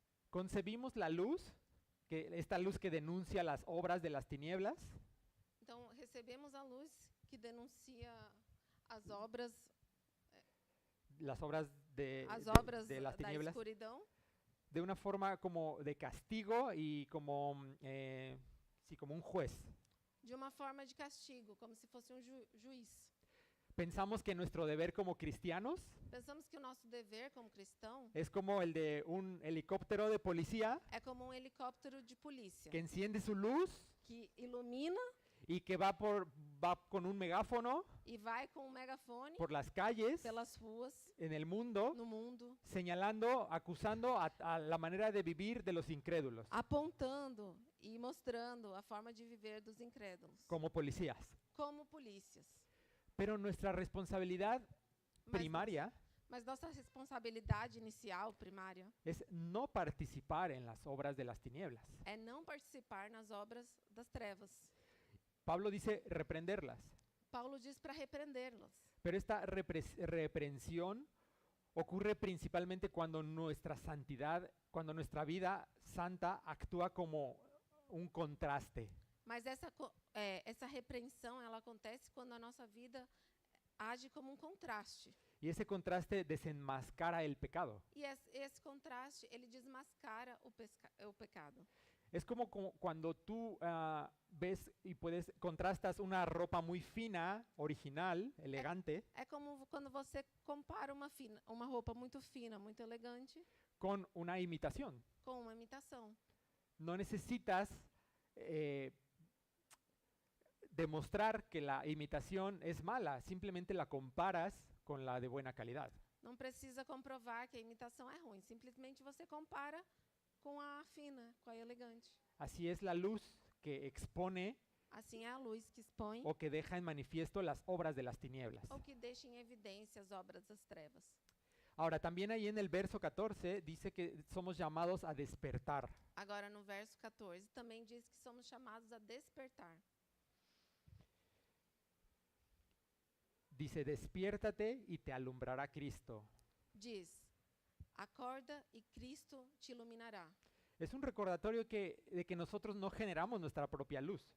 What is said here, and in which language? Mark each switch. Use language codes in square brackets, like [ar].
[es] Concebimos la luz, esta luz que denuncia las obras de las tinieblas, [pt] Então, recebemos a luz que denuncia as obras [es] las obras de las tinieblas, [pt] escuridão [es] de una forma como de castigo y como, sí, como un juez. [pt] de uma forma de castigo, como se fosse juiz. [es] Pensamos que nuestro deber como cristianos [pt] Pensamos que o nosso dever como cristão [es] es como el de un helicóptero de policía [pt] é como helicóptero de polícia [es] que enciende su luz [pt] que ilumina [es] y que va con un megáfono [pt] e vai com um megafone [es] por las calles [pt] pelas ruas [es] en el mundo, [pt] no mundo, [es] señalando, acusando a la manera de vivir de los incrédulos, [pt] apontando e mostrando a forma de viver dos incrédulos, [es] como policías. [pt] como polícias. [es] Pero nuestra responsabilidad primaria [pt] Mas nossa responsabilidade inicial, primária, [es] es no participar en las obras de las tinieblas. [pt] é não participar nas obras das trevas. [es] Pablo dice reprenderlas, [pt] Paulo diz para repreendê-las. [es] pero esta reprensión ocurre principalmente cuando nuestra santidad, cuando nuestra vida santa actúa como un contraste. [pt] Mas essa repreensão ela acontece quando a nossa vida age como um contraste. [es] Y ese contraste desenmascara el pecado. [pt] E esse contraste ele desmascara o pecado. [es] Es como cuando tú ves y contrastas una ropa muy fina, original, elegante, [pt] É como quando você compara uma roupa muito fina, muito elegante, [es] con una imitación. [pt] com uma imitação. [es] No necesitas demostrar que la imitación es mala, simplemente la comparas con la de buena calidad. [pt] Não precisa comprovar que a imitação é ruim, simplesmente você compara com a fina, com a elegante. [es] Así es la luz que expone [pt] Assim é a luz que expõe [es] o que deja en manifiesto las obras de las tinieblas. [pt] ou que deixa em evidência as obras das trevas. [es] Ahora, también ahí en el verso 14 dice que somos llamados a despertar. [pt] Agora, no verso 14, também diz que somos chamados a despertar. [es] Dice, despiértate y te alumbrará Cristo. [pt] Diz, acorda e Cristo te iluminará. [es] Es un recordatorio de que nosotros no generamos nuestra propia luz.